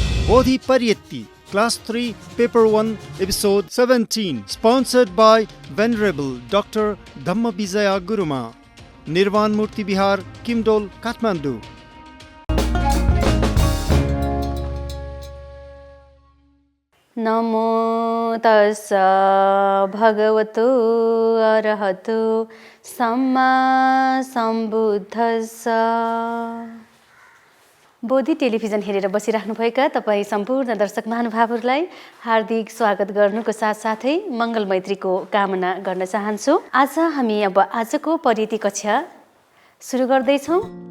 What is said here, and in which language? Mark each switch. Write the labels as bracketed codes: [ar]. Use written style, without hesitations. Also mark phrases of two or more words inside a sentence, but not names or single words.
[en] Bodhi Pariyatti, Class 3, Paper 1, Episode 17, sponsored by Venerable Dr. Dhamma Vijaya Guruma, Nirvan Murti Bihar, Kimdol, Kathmandu. [pi] नमो तस्स भगवतो अरहतो सम्मा सम्बुद्धस्स। [ne] बोधि टेलिभिजन हेरेर बसिराख्नुभएका तपाईँ सम्पूर्ण दर्शक महानुभावहरूलाई हार्दिक स्वागत गर्नुको साथसाथै मङ्गल मैत्रीको कामना गर्न चाहन्छु। आज हामी आजको परियति कक्षा सुरु गर्दैछौँ।